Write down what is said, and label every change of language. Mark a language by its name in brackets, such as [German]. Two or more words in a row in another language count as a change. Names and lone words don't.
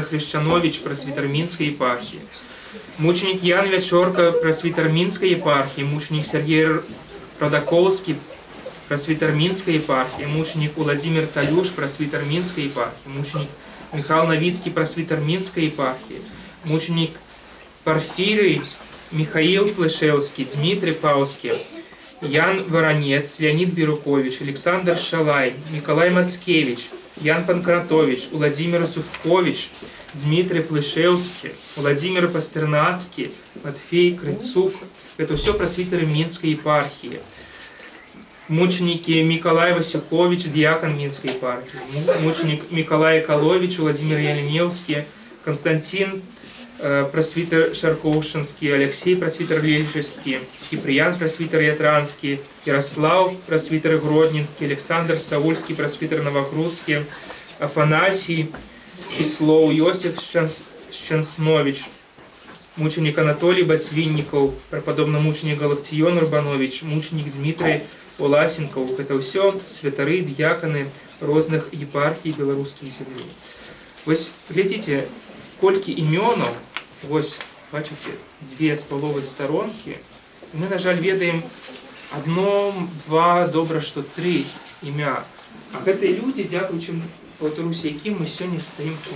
[Russian] Хрещанович, пресвитер Минской епархии, мученик Ян Вечорка, пресвитер Минской епархии, мученик Сергей Родаковский, пресвитер Минской епархии, мученик Владимир Талюш, пресвитер Минской епархии, мученик Михаил Новицкий, пресвитер Минской епархии, мученик Порфирий, Михаил Плешевский, Дмитрий Пауский, Ян Воронец, Леонид Бирукович, Александр Шалай, Николай Мацкевич, Ян Панкратович, Владимир Зубкович, Дмитрий Плешевский, Владимир Пастернацкий, Матфей Крыцук. Это все пресвитеры Минской епархии. Мученики Николай Васюкович, диакон Минской епархии. Мученик Николай Колович, Владимир Яленевский, Константин пресвитер Шарковшинский, Алексей пресвитер Лельчевский, Киприян пресвитер Ятранский, Ярослав пресвитер Гродненский, Александр Саульский пресвитер Новогрудский, Афанасий Кислов, Иосиф Щенснович, мученик Анатолий Бацвинников, преподобный мученик Галактион Урбанович, мученик Дмитрий Оласенков. Это все святары, дьяконы разных епархий белорусских земель. [Belarusian] Вось глядите, колькі імёнаў, вось, бачыце, 2,5 старонкі, мы, на жаль, ведаем одно, два, добра, што 3 імя. А гэтыя людзі, дзякуючы Паўтаруся, якім мы сёння стаім тут.